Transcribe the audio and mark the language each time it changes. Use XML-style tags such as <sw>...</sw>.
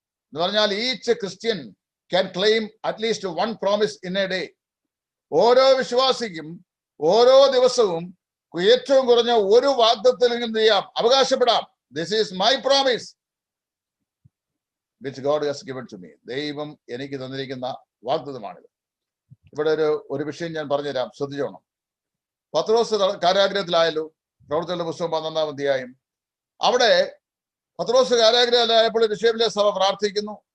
<ml>എന്ന് പറഞ്ഞാൽ</ml> <en>Each Christian can claim at least 1 promise in a day.</en> <ml>ഓരോ വിശ്വാസിക്കും ഓരോ ദിവസവും ഏറ്റവും കുറഞ്ഞ ഒരു വാഗ്ദത്തത്തിൽ എന്ത് ചെയ്യാം? അവകാശപ്പെടാം.</ml> <en>This is my promise which God has given to me.</en> <ml>ദൈവം എനിക്ക് തന്നിരിക്കുന്ന വാഗ്ദത്തമാണിത്. ഇവിടെ ഒരു വിഷയം ഞാൻ പറഞ്ഞുതരാം, ശ്രദ്ധിച്ചോണം. പത്രോസ് കാരാഗ്രഹത്തിലായല്ലോ. പ്രവർത്തനങ്ങളുടെ പുസ്തകം 11-ാം അധ്യായം. അവിടെ പത്രോസ് കാരാഗ്രഹത്തിലായപ്പോൾ യെരൂശലേമിലെ സഭ പ്രാർത്ഥിക്കുന്നു.</ml>